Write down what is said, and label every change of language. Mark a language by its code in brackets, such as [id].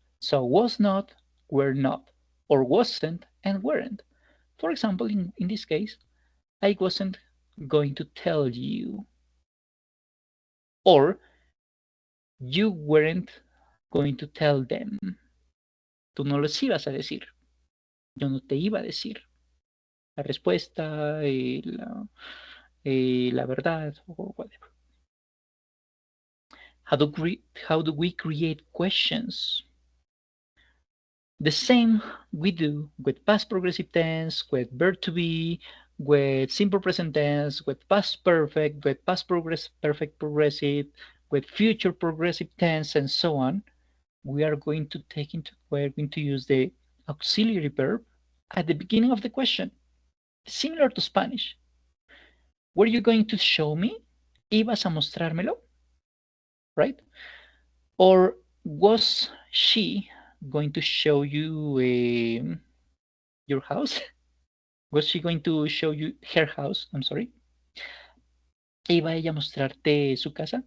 [en] So was not, were not, or wasn't and weren't. For example, in this case, I wasn't going to tell you, or you weren't going to tell them. [es] Tú no les ibas a decir. Yo no te iba a decir la respuesta, la verdad, or whatever. [en] How do we create questions? The same we do with past progressive tense, with verb to be, with simple present tense, with past perfect, with past perfect progressive, with future progressive tense, and so on. We're going to use the auxiliary verb at the beginning of the question, similar to Spanish. Were you going to show me? ¿Ibas a mostrármelo? Right? Or was she going to show you your house? Was she going to show you her house? I'm sorry. [es] ¿Iba ella a mostrarte su casa?